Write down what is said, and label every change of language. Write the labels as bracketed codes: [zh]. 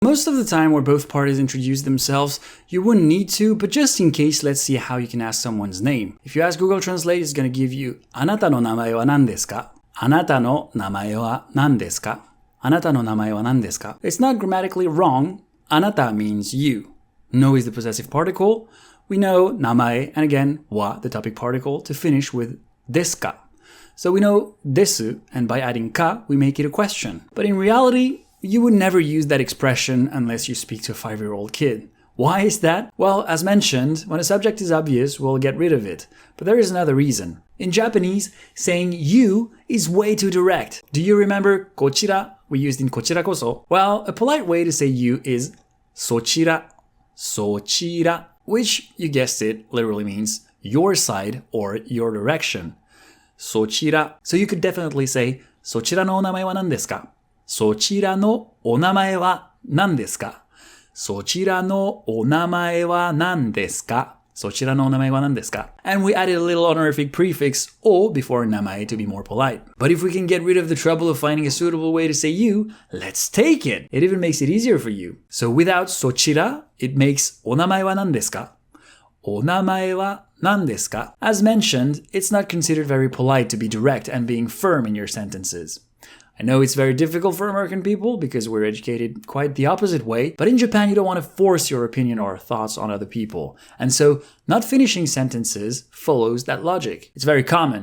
[en] Most of the time where both parties introduce themselves, you wouldn't need to, but just in case, let's see how you can ask someone's name. If you ask Google Translate, it's going to give you [ja] あなたの名前は何ですか? あなたの名前は何ですか?あなたの名前は何ですか? [en] It's not grammatically wrong. あなた means you. No is the possessive particle. We know 名前 and again は the topic particle to finish with ですか. So we know です and by adding か we make it a question. But in reality, you would never use that expression unless you speak to a 5-year-old kid. Why is that? Well, as mentioned, when a subject is obvious, we'll get rid of it. But there is another reason. In Japanese, saying you is way too direct. Do you remember こちら we used in こちらこそ? Well, a polite way to say you is そちら, そちら, which, you guessed it, literally means your side or your direction. [ja] そちら. [en] So you could definitely say [ja] そちらのお名前は何ですか?そちらのお名前は何ですか? そちらのお名前は何ですか? そちらのお名前は何ですか? [en] And we added a little honorific prefix o before 名前 to be more polite. But if we can get rid of the trouble of finding a suitable way to say you, let's take it. It even makes it easier for you. So without そちら, it makes [ja] お名前は何ですか? お名前は何ですか? [en] As mentioned, it's not considered very polite to be direct and being firm in your sentences. I know it's very difficult for American people because we're educated quite the opposite way, but in Japan you don't want to force your opinion or thoughts on other people. And so not finishing sentences follows that logic. It's very common.